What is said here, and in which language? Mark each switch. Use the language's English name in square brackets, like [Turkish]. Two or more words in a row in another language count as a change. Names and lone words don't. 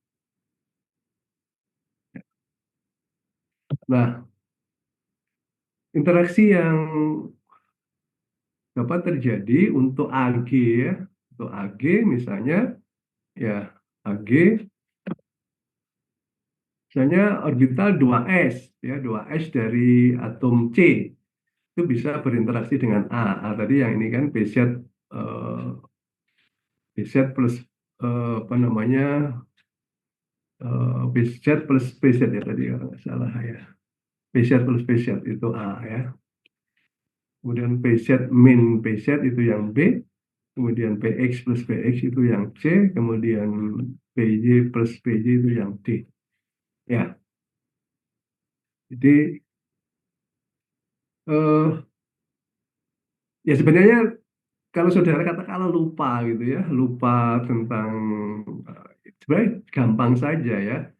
[Indonesian] Nah, interaksi yang dapat terjadi untuk Ag ya, untuk Ag misalnya ya, Ag misalnya orbital 2s ya, 2s dari atom C itu bisa berinteraksi dengan A. A tadi yang ini kan BZ BZ plus apa namanya BZ plus PZ ya tadi kalau nggak salah ya. PZ plus PZ itu A ya. Kemudian PZ min PZ itu yang B. Kemudian PX plus PX itu yang C. Kemudian PJ plus PJ itu yang D. Ya, jadi eh, ya sebenarnya kalau saudara katakanlah lupa gitu ya, lupa tentang sebenarnya gampang saja ya.